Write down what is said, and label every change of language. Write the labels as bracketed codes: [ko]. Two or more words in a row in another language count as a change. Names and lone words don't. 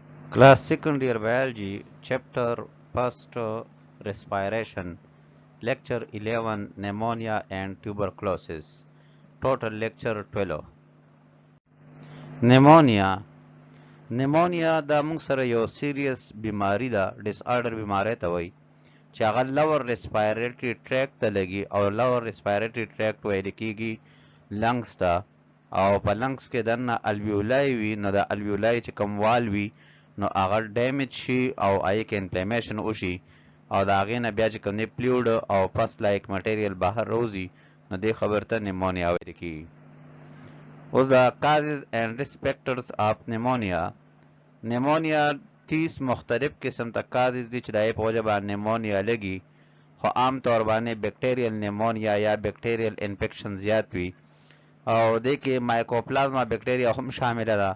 [en] Class Second Year Biology, Chapter First Respiration, Lecture 11 Pneumonia and Tuberculosis, Total Lecture 12. [ps] Pneumonia دا موږ سره یو سیریس بیماری ده، ډیس آرډر بیماری ته وایي چې هغه [en] lower respiratory tract [ps] ته لګي او [en] lower respiratory tract [ps] ویل کېږي لنګس ته، او په لنګس کې دننه الویولای وي، نو د الویولای چې کوم وال وي نو هغه ډیمیج شي او هغې کې انفلیمیشن وشي او د هغې نه بیا چې کوم دی فلویډ او [en] pus like material [ps] بهر روزي، نو دې خبر ته نیمونیا ویل کېږي. اوس د [en] causes and risk factors of pneumonia. [ps] نیمونیا 30 مختلف قسم ته کازز دي چې د هغې په وجه باندې نیمونیا لګي، خو عام طور باندې [en] bacterial pneumonia [ps] یا [en] bacterial infection [ps] زیات وي او دې کې مایکوپلازما بیکټیریا هم شامله ده.